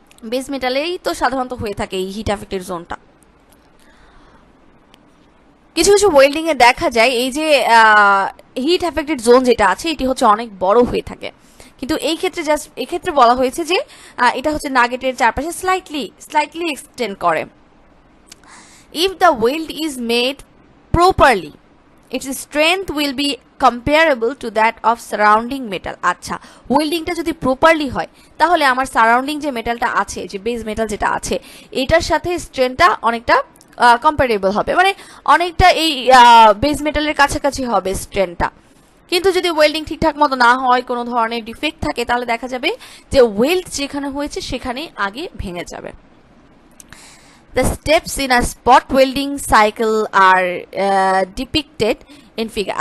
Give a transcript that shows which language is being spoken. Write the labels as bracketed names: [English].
[Bangla] Base মেটালেই তো সাধারণত হয়ে থাকে এই হিট এফেক্টেড জোনটা। কিছু কিছু ওয়েল্ডিং এ দেখা যায় এই যে হিট এফেক্টেড জোন যেটা আছে এটি অনেক বড় হয়ে থাকে, কিন্তু এক্ষেত্রে বলা হয়েছে যে এটা নাগেটের চারপাশে স্লাইটলি এক্সটেন্ড করে। [English] If the weld is made properly its strength will be comparable to that of surrounding metal. [Bangla] আচ্ছা, ওয়েল্ডিংটা যদি প্রপারলি হয় তাহলে আমার সারাউন্ডিং যে মেটালটা আছে, যে বেস মেটাল যেটা আছে, এটার সাথে স্ট্রেংথটা অনেকটা কম্পারেবল হবে, অনেকটা এই বেস মেটালের কাছাকাছি হবে স্ট্রেংথটা। কিন্তু যদি ওয়েল্ডিং ঠিকঠাক মতো না হয়, কোনো ধরনের ডিফেক্ট থাকে, তাহলে দেখা যাবে যে ওয়েল্ড যেখানে হয়েছে সেখানেই আগে ভেঙে যাবে। [English] The steps in a spot welding cycle are depicted in figure.